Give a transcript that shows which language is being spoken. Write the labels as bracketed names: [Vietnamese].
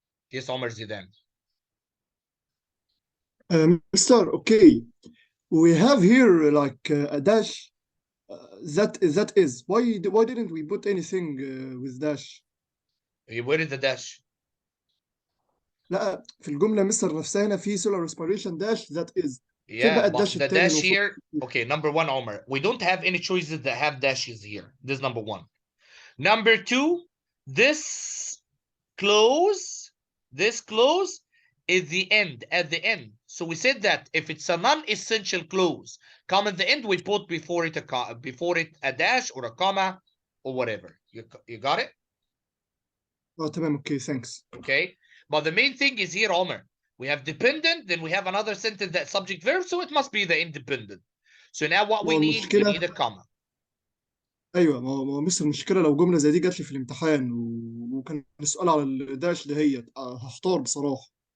[English] Yes, Omar Zidane. Mister, okay. We have here like a dash. That is. Why didn't we put anything with dash? Where is the dash? [Arabic] لا في الجملة مستر نفسها هنا في [English] solar respiration dash that is. Yeah, but the dash here. Okay, number 1, Omar. We don't have any choices that have dashes here. This is number 1. Number 2, this clause is the end, at the end. So we said that if it's a non-essential clause, come at the end, we put before it a dash or a comma or whatever. You got it? Oh, [Arabic] تمام. [English] Okay, thanks. Okay, but the main thing is here, Omar. We have dependent, then we have another sentence that subject verb, so it must be the independent. So now what we need a comma. [Arabic] ايوه ما هو مستر المشكله لو جمله زي دي جات لي في الامتحان وكان السؤال على الداش دهيت هختار بصراحه.